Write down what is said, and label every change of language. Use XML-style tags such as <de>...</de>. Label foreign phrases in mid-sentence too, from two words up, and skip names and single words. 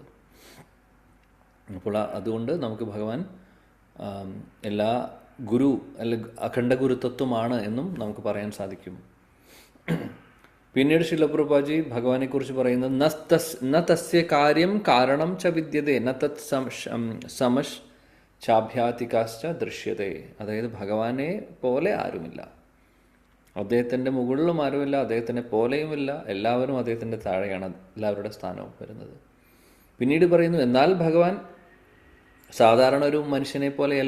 <ml>അപ്പോൾ അതുകൊണ്ട് നമുക്ക് ഭഗവാൻ എല്ലാ ഗുരു അല്ലെങ്കിൽ അഖണ്ഡ ഗുരുതത്വമാണ് എന്നും നമുക്ക് പറയാൻ സാധിക്കും. പിന്നീട് ശില പ്രഭുപാദി ഭഗവാനെക്കുറിച്ച് പറയുന്നത്</ml> <sa>ന തസ്യ കാര്യം കാരണം ച വിദ്യതേ ന തത് സമശ് ചാഭ്യാതികാശ്ച ദൃശ്യതേ.</sa> <ml>അതായത് ഭഗവാനെ പോലെ ആരുമില്ല, അദ്ദേഹത്തിൻ്റെ മുകളിലും ആരുമില്ല, അദ്ദേഹത്തിനെ പോലെയുമില്ല, എല്ലാവരും അദ്ദേഹത്തിൻ്റെ താഴെയാണ് എല്ലാവരുടെ സ്ഥാനവും വരുന്നത്. പിന്നീട് പറയുന്നു, എന്നാൽ ഭഗവാൻ സാധാരണ ഒരു മനുഷ്യനെ പോലെയല്ല.</ml>